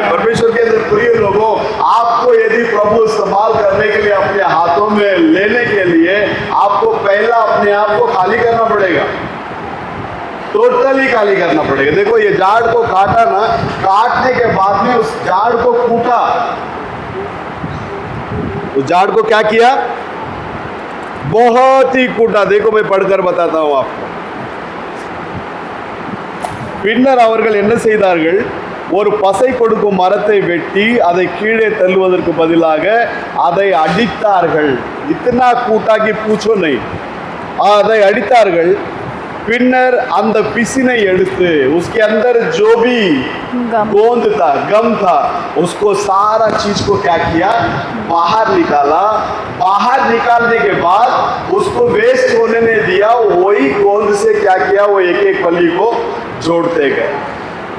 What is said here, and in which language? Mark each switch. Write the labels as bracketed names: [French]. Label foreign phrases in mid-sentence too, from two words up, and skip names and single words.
[Hindi] परमेश्वर के अंदर प्रिय लोगों, आपको यदि प्रभु इस्तेमाल करने के लिए अपने हाथों में लेने के लिए आपको पहला अपने आप को खाली करना पड़ेगा, टोटली खाली करना पड़ेगा। देखो ये झाड़ को काटा ना, काटने के बाद में उस झाड़ को कूटा, उस झाड़ को क्या किया? बहुत ही कूटा। देखो मैं पढ़कर बताता हूं आपको। [Tamil] பின்னர் அவர்கள் என்ன செய்தார்கள்? ஒரு பசை கொடுக்கும் மரத்தை வெட்டி அதை கீழே தள்ளுவதற்கு பதிலாக அதை அடித்தார்கள். [Hindi] इतना कूटा कि पूछो नहीं, [Tamil] அதை அடித்தார்கள். பின்னர் அந்த பிசினை எடுத்து [Hindi] उसके अंदर जो भी गोंद था, गम था, उसको सारा चीज को क्या किया? बाहर निकाला। बाहर निकालने के बाद उसको वेस्ट होने नहीं दिया, वही गोंद से क्या किया? वो एक एक फली को जोड़ते गए।